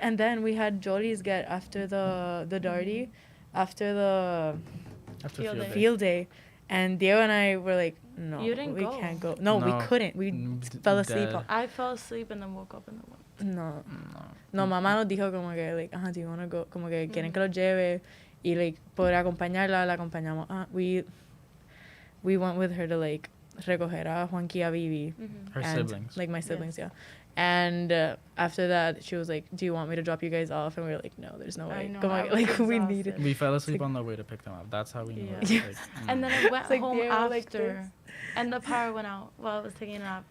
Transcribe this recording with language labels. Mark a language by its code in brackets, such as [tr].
[en] And then we had Jolly's get after the Darty, after the field day. And Diego and I were like, no, we can't go. No, we couldn't. We fell asleep. I fell asleep and then woke up in the morning. [es] No, mamá nos dijo como que, [en] like, do you want to go? [es] Como que quieren que lo lleve. Y like poder acompañarla, la acompañamos. [en] We went with her to like [es] recoger a Juanqui, a Vivi, [en] her siblings, like my siblings, yeah. And after that, she was like, "Do you want me to drop you guys off?" And we were like, "No, there's no way." We needed. We fell asleep on the way to pick them up. That's how we knew. Yeah. And then I went home after, and the power went out while I was taking a nap.